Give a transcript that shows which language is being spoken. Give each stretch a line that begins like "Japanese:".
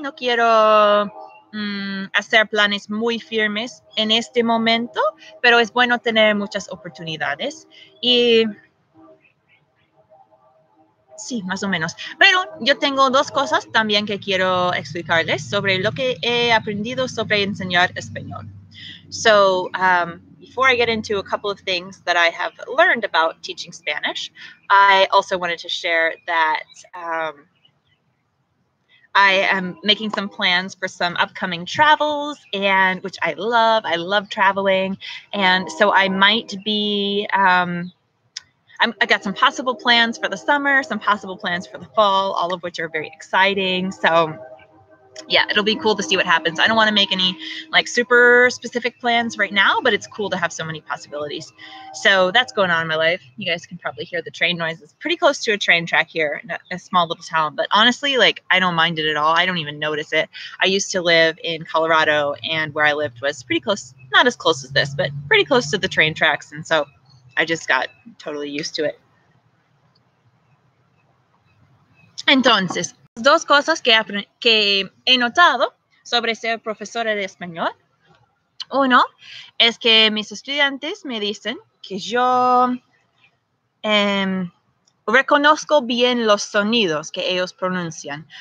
Spanish: No quiero hacer planes muy firmes en este momento, pero es bueno tener muchas oportunidades. Y sí, más o menos. Pero yo tengo dos cosas también que quiero explicarles sobre lo que he aprendido sobre enseñar español.
English: So, before I get into a couple of things that I have learned about teaching Spanish, I also wanted to share that I am making some plans for some upcoming travels, and which I love. I love traveling. And so I might be I got some possible plans for the summer, some possible plans for the fall, all of which are very exciting. So yeah, it'll be cool to see what happens. I don't want to make any like super specific plans right now, but it's cool to have so many possibilities. So that's going on in my life. You guys can probably hear the train noise. It's pretty close to a train track here in a small little town, but honestly, like I don't mind it at all. I don't even notice it. I used to live in Colorado, and where I lived was pretty close, not as close as this, but pretty close to the train tracks, and so I just got totally used to it.
Spanish: Entonces, dos cosas que he notado sobre ser profesora de español. Uno es que mis estudiantes me dicen que yo reconozco bien los sonidos que ellos pronuncian.